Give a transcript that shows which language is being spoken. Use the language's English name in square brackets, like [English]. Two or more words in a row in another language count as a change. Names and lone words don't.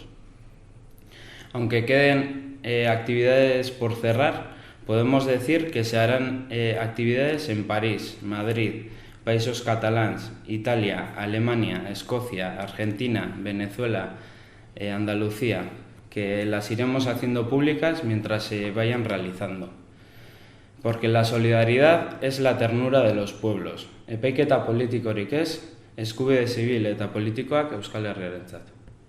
[Spanish] Aunque queden actividades por cerrar, podemos decir que se harán actividades en París, Madrid, Països Catalans, Italia, Alemania, Escocia, Argentina, Venezuela, Andalucía, que las iremos haciendo públicas mientras se vayan realizando. Porque la solidaridad es la ternura de los pueblos. [Basque] Epaiketa politikorik ez, eskubide zibil eta politikoak Euskal Herriarentzat.